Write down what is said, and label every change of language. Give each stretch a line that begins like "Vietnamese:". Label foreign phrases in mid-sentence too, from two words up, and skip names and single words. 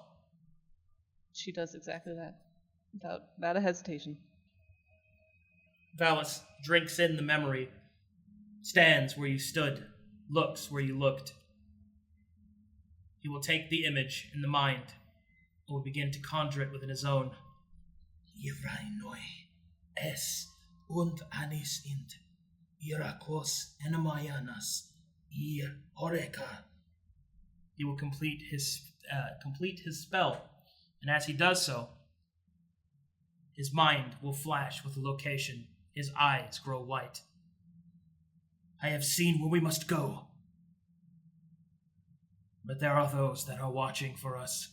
English: She does exactly that, without a hesitation. Valis drinks in the memory, stands where you stood, looks where you looked. He will take the image in the mind and will begin to conjure it within his own. Irainoi es und anis int irakos enamayanas oreka. He will complete his spell, and as he does so, his mind will flash with a location. His eyes grow white. I have seen where we must go. But there are those that are watching for us.